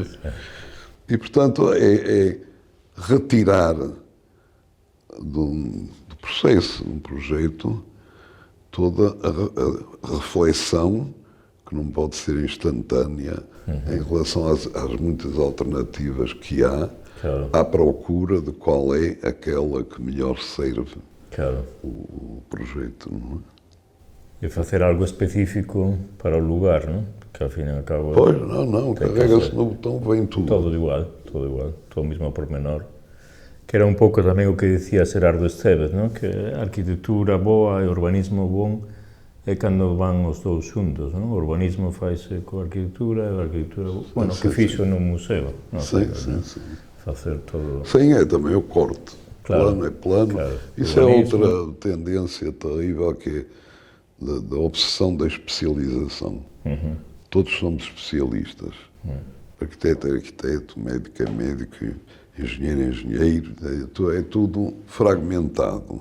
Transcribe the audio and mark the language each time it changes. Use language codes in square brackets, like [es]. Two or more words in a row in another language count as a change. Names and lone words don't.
[pt] E, portanto, é retirar do processo, de um projeto, toda a reflexão, que não pode ser instantânea, em relação às muitas alternativas que há, Claro. à procura de qual é aquela que melhor serve Claro. o projeto, não é? [gl] E facer algo específico para o lugar, non? Que ao fin e ao cabo... [pt] Pois, não, carrega-se no botão, vem tudo. [gl] Todo igual, todo mismo pormenor. Que era un pouco tamén o que dicía Xerardo Esteves, non? Que a arquitectura boa e o urbanismo bon é cando van os dous xuntos, non? O urbanismo faise coa arquitectura e a arquitectura, bueno, que fixo nun museo, non? [pt] Sim. [gl] Facer todo... [pt] Sim, é também o corte. Claro, Plano é plano. claro. Isso Urbanismo. é outra tendência terrível, que é da obsessão da especialização. Todos somos especialistas. Arquiteto é arquiteto, médico é médico, engenheiro é engenheiro, é tudo fragmentado.